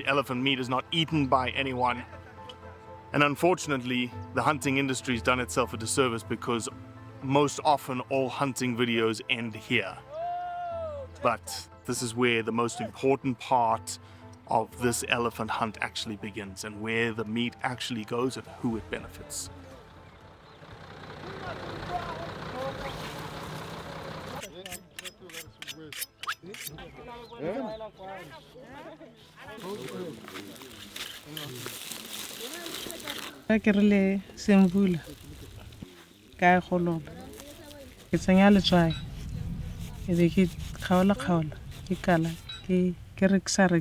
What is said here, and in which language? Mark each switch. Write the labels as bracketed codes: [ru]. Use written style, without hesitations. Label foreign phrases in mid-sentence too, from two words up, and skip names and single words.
[en] Elephant meat is not eaten by anyone. And unfortunately, the hunting industry has done itself a disservice because most often all hunting videos end here. But this is where the most important part of this elephant hunt actually begins, and where the meat actually goes and who it benefits. [tn] Ka ke rile semvula ka kgolola ke tsenya letswai e be ke kgaola ke kala ke rekisa